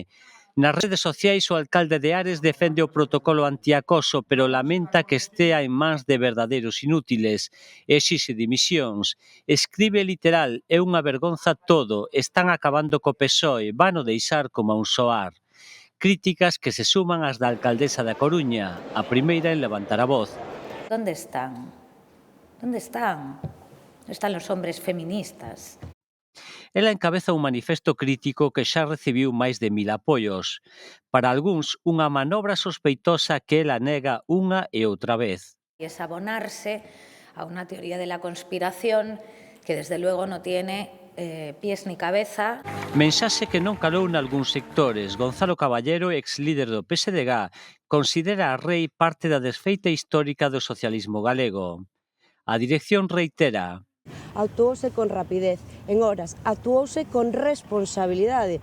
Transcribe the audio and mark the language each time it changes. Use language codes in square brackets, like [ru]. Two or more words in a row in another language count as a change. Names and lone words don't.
[gl] Nas redes sociais o alcalde de Ares defende o protocolo antiacoso, pero lamenta que estea en mans de verdadeiros inútiles. Exixe dimisións. Escribe literal, é unha vergonza todo, están acabando co PSOE, vano deixar como a un soar. Críticas que se suman ás da alcaldesa da Coruña, a primeira en levantar a voz. [es] ¿Dónde están? ¿Dónde están? ¿Dónde están los hombres feministas? [gl] Ela encabeza un manifesto crítico que xa recibiu máis de 1000 apoios. Para algúns, unha manobra sospeitosa que ela nega unha e outra vez. [es] Y es abonarse a una teoría de la conspiración que desde luego no tiene pies ni cabeza. [gl] Mensaxe que non calou nalgúns sectores. Gonzalo Caballero, ex líder do PSDG, considera a Rei parte da desfeita histórica do socialismo galego. A dirección reitera: actuouse con rapidez, en horas, actuouse con responsabilidade.